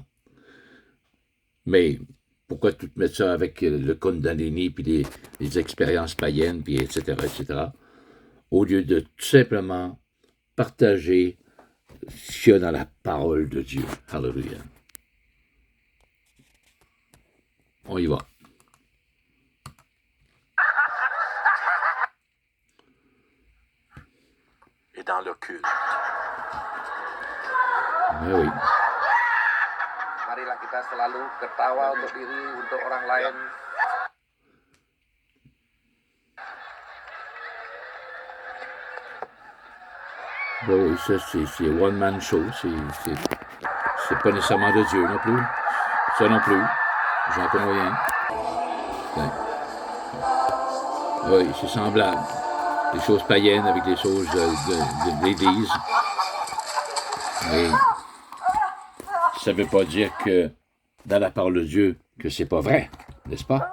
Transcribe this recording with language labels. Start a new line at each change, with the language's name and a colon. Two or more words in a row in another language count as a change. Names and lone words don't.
French: Mais pourquoi tout mettre ça avec le Kundalini, puis les expériences païennes, puis etc., etc., au lieu de tout simplement partager ce qu'il y a dans la parole de Dieu. Alléluia. On y va. Et dans l'occulte. Oui.
Malay: Marilah kita selalu ketawa untuk diri, untuk orang lain.
French: Oui, ça, c'est
English: one-man show.
French: C'est pas nécessairement de Dieu non plus. Ça non plus. J'en conviens. Oui, c'est semblable. Des choses païennes avec des choses de l'Église. Mais ça veut pas dire que dans la parole de Dieu, que c'est pas vrai, n'est-ce pas?